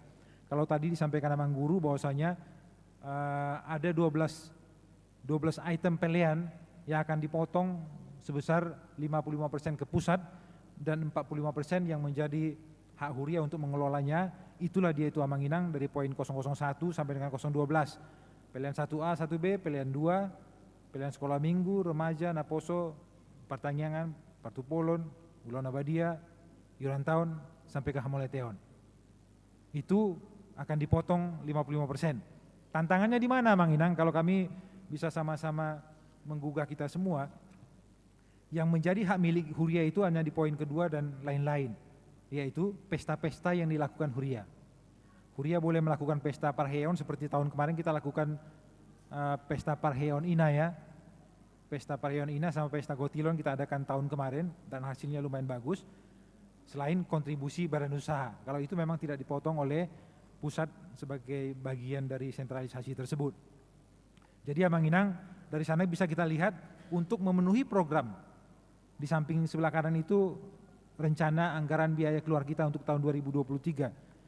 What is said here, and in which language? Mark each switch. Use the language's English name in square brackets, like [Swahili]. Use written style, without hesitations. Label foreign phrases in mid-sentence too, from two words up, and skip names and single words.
[Indonesian] Kalau tadi disampaikan Amang Guru bahwasanya ada 12 item pilihan yang akan dipotong sebesar 55% ke pusat dan 45% yang menjadi hak huria untuk mengelolanya. Itulah dia itu Manginang, dari poin 001 sampai dengan 012. Pilihan 1A, 1B, pilihan 2, pilihan sekolah minggu, remaja, naposo, pertanian, partupolon, ulang abadia, iuran tahun, sampai ke hamoleteon. Itu akan dipotong 55%. Tantangannya di mana Manginang? Kalau kami bisa sama-sama menggugah kita semua, yang menjadi hak milik huria itu hanya di poin kedua dan lain-lain, yaitu pesta-pesta yang dilakukan huria. Huria boleh melakukan pesta parheon seperti tahun kemarin kita lakukan pesta parheon Ina ya. Pesta parheon Ina sama pesta gotilon kita adakan tahun kemarin dan hasilnya lumayan bagus. Selain kontribusi badan usaha, kalau itu memang tidak dipotong oleh pusat sebagai bagian dari sentralisasi tersebut. Jadi ya Manginang, dari sana bisa kita lihat untuk memenuhi program. Di samping sebelah kanan itu rencana anggaran biaya keluar kita untuk tahun 2023.